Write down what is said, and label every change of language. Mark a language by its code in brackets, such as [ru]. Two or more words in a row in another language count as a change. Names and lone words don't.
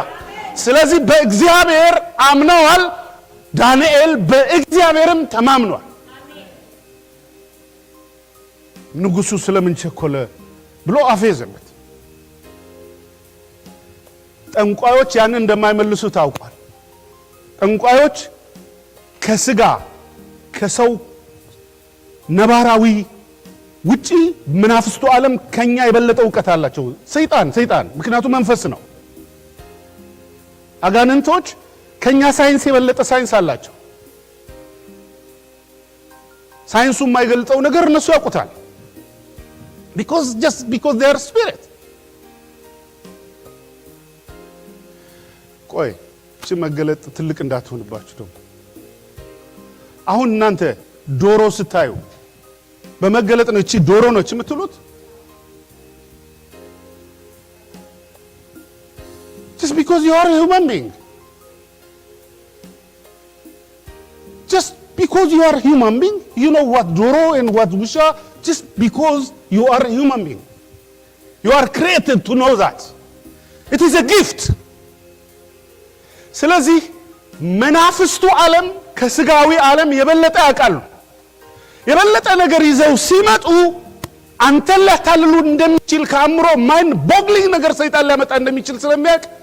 [am] ስለዚህ በእግዚአብሔር አምነዋል። ዳንኤል በእግዚአብሔርም ተማምኗል። ንጉሱ ስለምን ቸኮለ ብሎ አፌዘበት። ጠንቋዮች ያንን እንደማይመልሱ ታውቋል። ጠንቋዮች ከስጋ ከሰው ነባራዊ ውጪ መናፍስቱ ዓለም ከኛ የበለጠ ዕውቀት አላቸው። ሰይጣን ምክንያቱም መንፈስ ነው። አጋንንቶች ከኛ ሳይንስ የበለጠ ሳይንስ አላቸው። ሳይንሱ የማይገልጠው ነገር እነሱ ያውቁታል። [en] just because they are spirit። [am] ቆይ እቺ መገለጥ ትልቅ እንዳትሆንባችሁ ደግሞ አሁን እናንተ ዶሮ ስታዩ በመገለጥ ነው እቺ ዶሮ ነው እቺ የምትሉት? [en] just because you are a human being just because you are a human being you know what doro and what wusha just because you are a human being you are created to know that it is a gift [am] ስለዚህ መናፍስቱ ዓለም ከስጋዊ ዓለም የበለጠ ያውቃሉ። የበለጠ ነገር ይዘው ሲመጡ አንተን ሊያታልሉ እንደሚችል ከአእምሮ [en] mind boggling [am] ነገር ሰይጣን ሊያመጣ እንደሚችል ስለሚያውቅ